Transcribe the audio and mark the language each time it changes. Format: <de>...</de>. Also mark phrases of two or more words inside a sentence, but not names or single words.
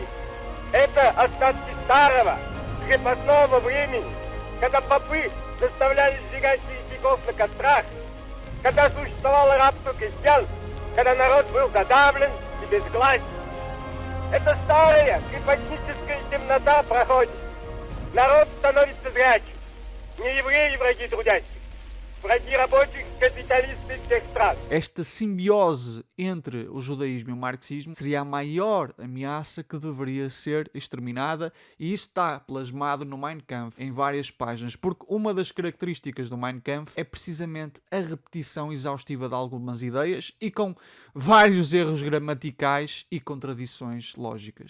<ru>Это остатки старого, крепостного времени, когда попы заставляли сжигать еретиков на кострах, когда существовало рабство крестьян, когда народ был задавлен и безгласен. Эта старая крепостническая темнота проходит. Народ становится зрячим. Не евреи враги трудящих. Враги рабочих, капиталисты всех стран.</ru> <pt>Esta simbiose entre o judaísmo e o marxismo seria a maior ameaça que deveria ser exterminada, e isso está plasmado no Mein Kampf em várias páginas, porque uma das características do Mein Kampf é precisamente a repetição exaustiva de algumas ideias e com vários erros gramaticais e contradições lógicas.</pt>